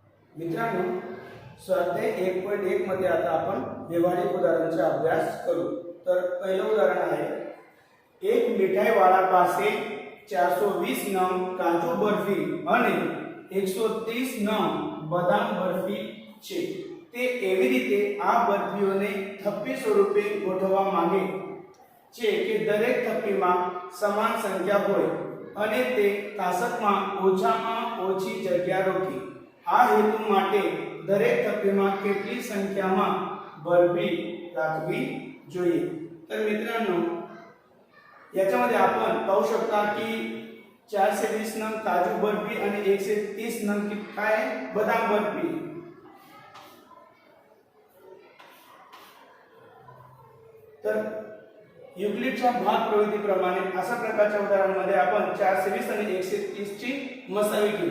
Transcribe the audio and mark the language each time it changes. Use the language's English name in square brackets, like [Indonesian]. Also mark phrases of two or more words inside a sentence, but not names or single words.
[Marathi] मित्रांनो, स्वाध्याय 1.1 मध्ये आता आपण व्यवहारिक उदाहरणाचा अभ्यास करू। तर पहिलं उदाहरण आहे, एक मिठाईवाला [Gujarati] પાસે 420 નંગ કાજુ બરફી અને 130 નંગ બદામ બરફી છે। તે એવી રીતે આ બરફીઓને થપ્પી સ્વરૂપે ગોઠવવા માંગે છે કે દરેક થપ્પીમાં સમાન સંખ્યા હોય અને તે તાસકમાં ઓછામાં ઓછી જગ્યા રોકી। આ હેતુ માટે દરેક થપ્પીમાં કેટલી સંખ્યામાં બરફી રાખવી જોઈએ। [Marathi] तर मित्रांनो, याच्यामध्ये आपण पाहू शकता की 420 नंग काजू बर्फी आणि 130 नंग काय बदाम बर्फी। तर युक्लिडच्या भाग प्रवृत्तीप्रमाणे अशा प्रकारच्या उदाहरणामध्ये आपण 420 आणि 130 ची मसावी घेऊ।